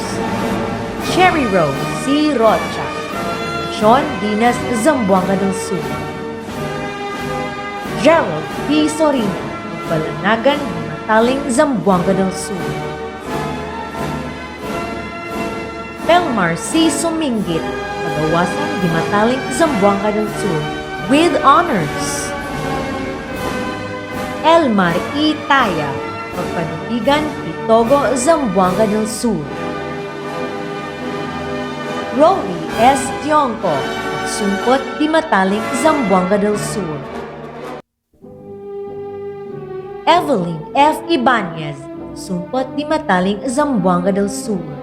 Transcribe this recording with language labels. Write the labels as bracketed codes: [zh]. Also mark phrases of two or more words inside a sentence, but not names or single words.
[en] Cherry Rose C. Rocha, Sean Dinas, Zamboanga del Sur. Gerald P. Sorino of Balanagan di Mataling, Zamboanga del Sur. Pelmar C. Suminggit, Kagawasan di Mataling, Zamboanga del Sur, with honors. Elmar E. Taya of Panitigan, Itogo, Zamboanga del Sur. Rory S. Tionco of Sungkot di Mataling, Zamboanga del Sur. Evelyn F. Ibanez, Sungkot di Mataling, Zamboanga del Sur.